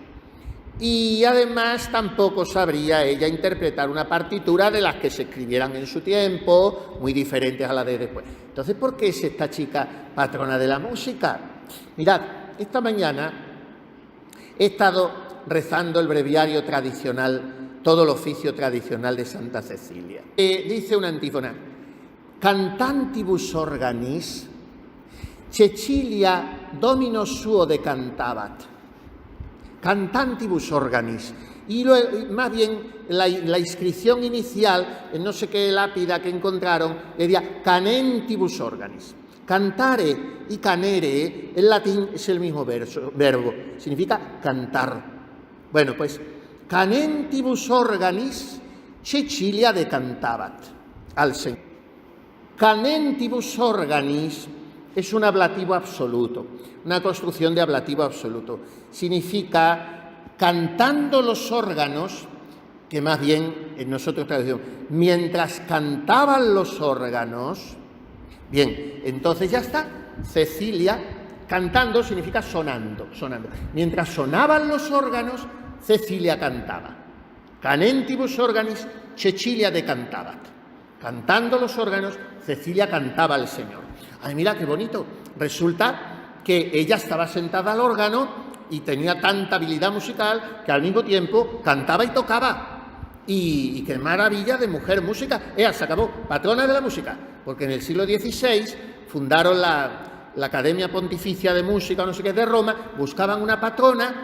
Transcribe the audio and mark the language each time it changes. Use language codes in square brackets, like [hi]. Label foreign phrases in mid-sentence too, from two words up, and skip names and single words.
[es] Y además tampoco sabría ella interpretar una partitura de las que se escribieran en su tiempo, muy diferentes a las de después. Entonces, ¿por qué es esta chica patrona de la música? Mirad, esta mañana he estado rezando el breviario tradicional, todo el oficio tradicional de Santa Cecilia. Dice una antífona: [la] cantantibus organis, Cecilia domino suo decantabat. Cantantibus organis. [es] Y luego, más bien, la inscripción inicial, en no sé qué lápida que encontraron, decía [la] canentibus organis. [es] Cantare y canere, en latín es el mismo verbo, significa cantar. Bueno, pues, [la] canentibus organis Cecilia decantabat [es] al Señor. [la] Canentibus organis [es] es un ablativo absoluto, una construcción de ablativo absoluto. Significa cantando los órganos, que más bien en nosotros traducimos, mientras cantaban los órganos. Bien, entonces ya está, Cecilia, cantando significa sonando, sonando. Mientras sonaban los órganos, Cecilia cantaba. [la] Canentibus organis Cecilia decantabat. [es] Cantando los órganos, Cecilia cantaba al Señor. Ay, mira qué bonito. Resulta que ella estaba sentada al órgano y tenía tanta habilidad musical que al mismo tiempo cantaba y tocaba. Y qué maravilla de mujer música. Ella se acabó, patrona de la música, porque en el siglo XVI fundaron la Academia Pontificia de Música, no sé qué, de Roma, buscaban una patrona.